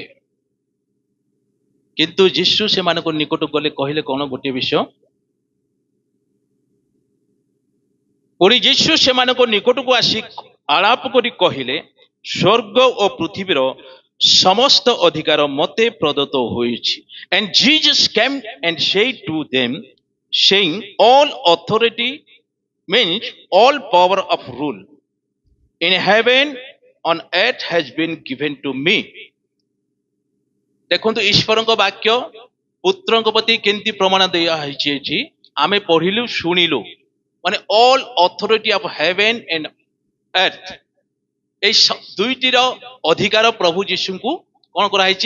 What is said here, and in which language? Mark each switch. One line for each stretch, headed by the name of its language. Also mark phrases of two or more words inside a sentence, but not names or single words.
Odia: କିନ୍ତୁ ଯୀଶୁ ସେମାନଙ୍କ ନିକଟକୁ ଗଲେ, କହିଲେ କଣ? ଗୋଟିଏ ବିଷୟ, ପୁଣି ଯୀଶୁ ସେମାନଙ୍କ ନିକଟକୁ ଆସି ଆଳାପ କରି କହିଲେ, ସ୍ୱର୍ଗ ଓ ପୃଥିବୀର ସମସ୍ତ ଅଧିକାର ମତେ ପ୍ରଦତ୍ତ ହୋଇଛି।
English: And Jesus came and said to them, saying, all authority means all power of rule in heaven on earth has been given to me.
Odia: ଦେଖନ୍ତୁ, ଈଶ୍ୱରଙ୍କ ବାକ୍ୟ ପୁତ୍ରଙ୍କ ପ୍ରତି କେମିତି ପ୍ରମାଣ ଦିଆ ହେଇଛି ଏଠି ଆମେ ପଢିଲୁ, ଶୁଣିଲୁ। ମାନେ
English: all authority of heaven and earth,
Odia: এই ଦୁଇଟିର ଅଧିକାର ପ୍ରଭୁ ଯୀଶୁଙ୍କୁ କଣ କରାହେଇଛି?